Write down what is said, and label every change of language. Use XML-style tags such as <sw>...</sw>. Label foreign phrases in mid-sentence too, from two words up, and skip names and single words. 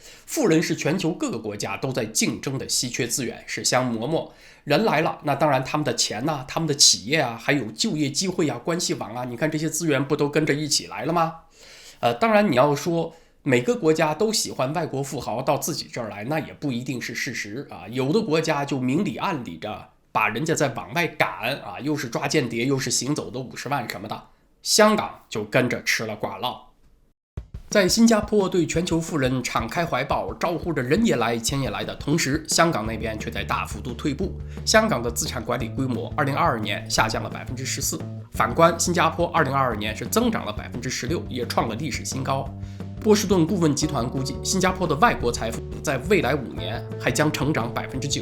<zh>富人是全球各個國家都在競爭的稀缺資源，是香饃饃。人來了，那當然他們的錢啊，他們的企業啊，還有就業機會啊，關係網啊，你看這些資源不都跟着一起來了嗎？當然你要說每個國家都喜歡外國富豪到自己這兒來，那也不一定是事實啊。有的国家就明里暗里着把人家在往外趕啊，又是抓間諜，又是行走的50萬什麼的。香港就跟着吃了瓜烙。在新加坡对全球富人敞開懷抱，招呼着人也來錢也來的同時，香港那邊卻在大幅度退步。香港的資產管理規模2022年下降了14%，反觀新加坡2022年是增長了16%，也創了歷史新高。波士頓顧問集團估計，新加坡的外國財富在未來5年還將成長9%。</zh>